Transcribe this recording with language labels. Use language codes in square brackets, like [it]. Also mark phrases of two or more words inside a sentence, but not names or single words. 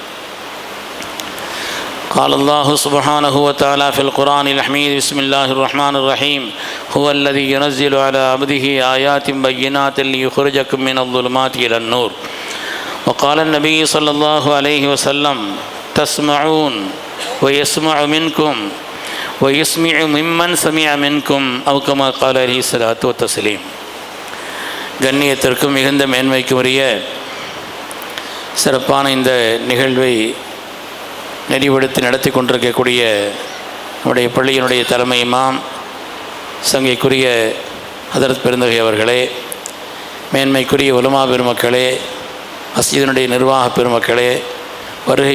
[ar] قال الله سبحانه وتعالى في القرآن الحميد بسم الله الرحمن الرحيم هو الذي ينزل على عبده آيات بينات ليخرجكم من الظلمات إلى النور وقال النبي صلى الله عليه وسلم تسمعون ويسمع منكم ويسمع ممن سمع منكم أو كما قال عليه الصلاة والتسليم கண்ணியத்திற்கும் [ta] மிகுந்த மேன்மைக்கும் உரிய சிறப்பான இந்த நிகழ்வை நெறிவெடுத்து நடத்தி கொண்டிருக்கக்கூடிய நம்முடைய பள்ளியினுடைய தலைமை இமாம் சங்கைக்குரிய ஹதரத் பெருந்தகை அவர்களே, மேன்மைக்குரிய உலமா பெருமக்களே, மஸ்ஜிதினுடைய நிர்வாக பெருமக்களே, வருகை